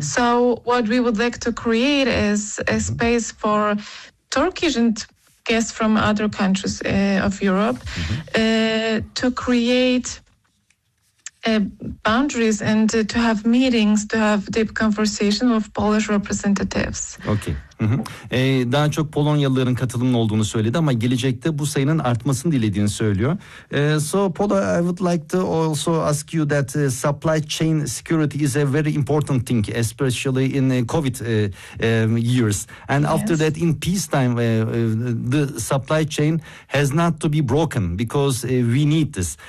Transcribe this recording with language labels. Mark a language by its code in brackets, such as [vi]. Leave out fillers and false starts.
[en] So what we would like to create is a space for Turkish and guests from other countries of Europe to create boundaries and to have meetings, to have deep conversation with Polish representatives. Okay. [tr] Daha çok Polonyalıların katılımının olduğunu söyledi ama gelecekte bu sayının artmasını dilediğini söylüyor. [en] So Polo, I would like to also ask you that supply chain security is a very important thing, especially in COVID years. And yes, after that, in peacetime, the supply chain has not to be broken because we need this.